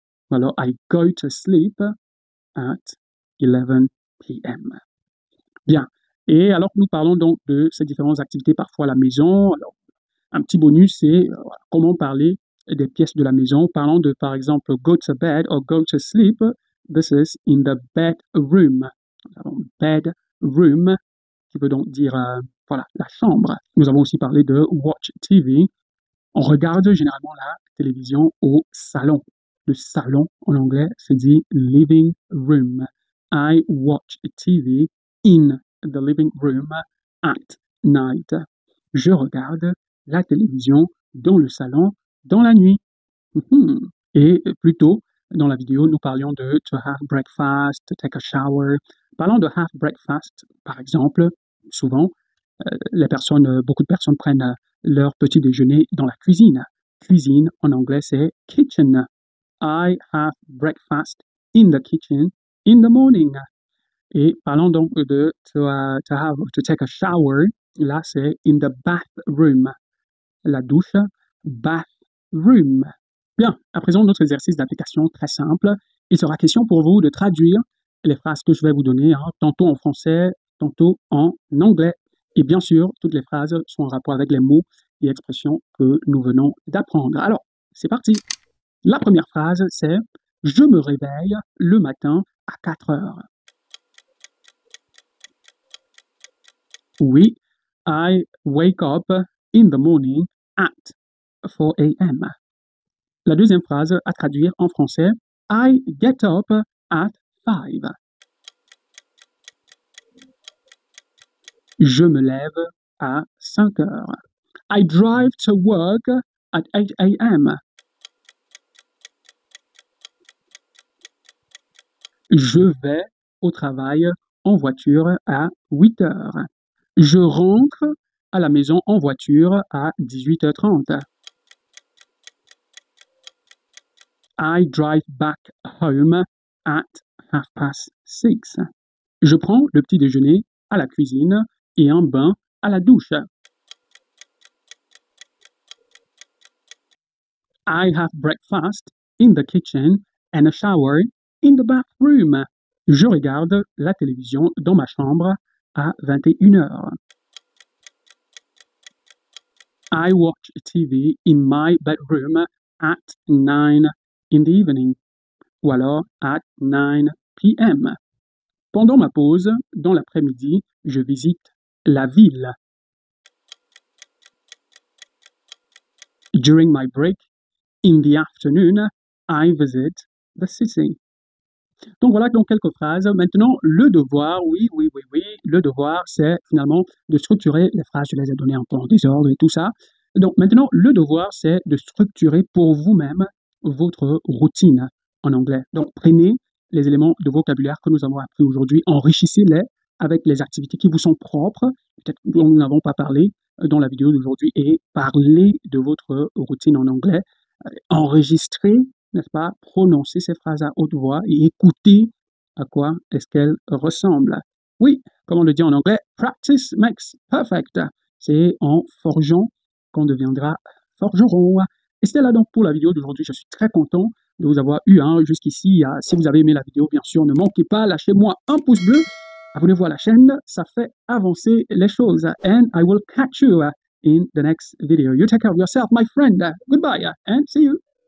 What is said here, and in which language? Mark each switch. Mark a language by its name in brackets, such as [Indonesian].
[French] Ou alors [English] I go to sleep at 11 p.m. [French] Bien. Et alors nous parlons donc de ces différentes activités parfois à la maison. Alors, un petit bonus, c'est comment parler des pièces de la maison. Parlons de, par exemple, [English] go to bed or go to sleep. This is in the bedroom. [French] Bedroom, qui veut donc dire, la chambre. Nous avons aussi parlé de [English] watch TV. [French] On regarde généralement la télévision au salon. Le salon, en anglais, se dit living room. [English] I watch TV in the living room at night. [French] Je regarde la télévision dans le salon dans la nuit. Et plus tôt, dans la vidéo, nous parlions de [English] to have breakfast, to take a shower. [French] Parlons de [English] have breakfast, [French] par exemple, souvent, beaucoup de personnes prennent leur petit déjeuner dans la cuisine. Cuisine, en anglais, c'est kitchen. [English] I have breakfast in the kitchen in the morning. [French] Et parlons donc de [English] to take a shower. [French] Là, c'est [English] in the bathroom. [French] La douche, bathroom. Bien, à présent, notre exercice d'application très simple. Il sera question pour vous de traduire les phrases que je vais vous donner, tantôt en français, tantôt en anglais. Et bien sûr, toutes les phrases sont en rapport avec les mots et expressions que nous venons d'apprendre. Alors, c'est parti. La première phrase, c'est « Je me réveille le matin à 4 heures ». Oui, [English] I wake up in the morning at 4 a.m. [French] La deuxième phrase à traduire en français, [English] I get up at 5. [French] Je me lève à 5 heures. [English] I drive to work at 8 a.m. [French] Je vais au travail en voiture à 8 heures. Je rentre à la maison en voiture à 18h30. [English] I drive back home at 6:30. [French] Je prends le petit déjeuner à la cuisine et un bain à la douche. [English] I have breakfast in the kitchen and a shower in the bathroom. [French] Je regarde la télévision dans ma chambre à 21h. [English] I watch TV in my bedroom at 9 in the evening. [French] Ou alors [English] at 9 p.m. [French] Pendant ma pause, dans l'après-midi, je visite la ville. [English] During my break, in the afternoon, I visit the city. [French] Donc voilà donc quelques phrases. Maintenant, le devoir, oui, le devoir, c'est finalement de structurer les phrases. Je les ai données un peu en désordre et tout ça. Donc maintenant, le devoir, c'est de structurer pour vous-même votre routine en anglais. Donc prenez les éléments de vocabulaire que nous avons appris aujourd'hui, enrichissez-les avec les activités qui vous sont propres, peut-être dont nous n'avons pas parlé dans la vidéo d'aujourd'hui, et parlez de votre routine en anglais. Enregistrez, n'est-ce pas, prononcer ces phrases à haute voix et écoutez à quoi est-ce qu'elles ressemblent. Oui, comme on le dit en anglais, [English] practice makes perfect. [French] C'est en forgeant qu'on deviendra forgeron. Et c'était là donc pour la vidéo d'aujourd'hui. Je suis très content de vous avoir eu jusqu'ici. Si vous avez aimé la vidéo, bien sûr, ne manquez pas, lâchez-moi un pouce bleu. Abonnez-vous à la chaîne, ça fait avancer les choses. [English] And I will catch you in the next video. You take care of yourself, my friend. Goodbye and see you.